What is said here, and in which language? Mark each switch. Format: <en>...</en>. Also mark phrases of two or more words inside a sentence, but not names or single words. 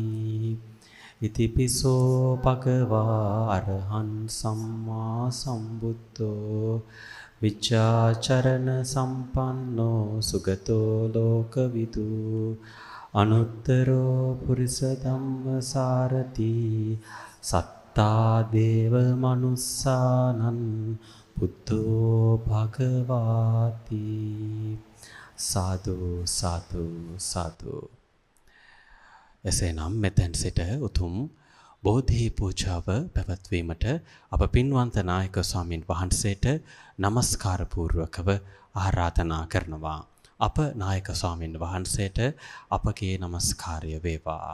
<pi>ඉතිපිසෝ භගවා අරහං සම්මා සම්බුද්ධෝ විච්ඡාචරණ සම්පන්නෝ සුගතෝ ලෝකවිදු අනුත්තරෝ පුරිස ධම්මසාරති සත්තා දේව මනුස්සානං බුද්ධෝ භගවාති. සාදු සාදු සාදු.</pi> <si>එසේනම් මෙතෙන් සිට උතුම් බෝධි පූජාව පැවැත්වීමට අප පින්වන්ත නායක ස්වාමින් වහන්සේට নমස්කාර පූර්වකව ආරාධනා කරනවා. අප නායක ස්වාමින් වහන්සේට අපගේ নমස්කාරය වේවා.</si>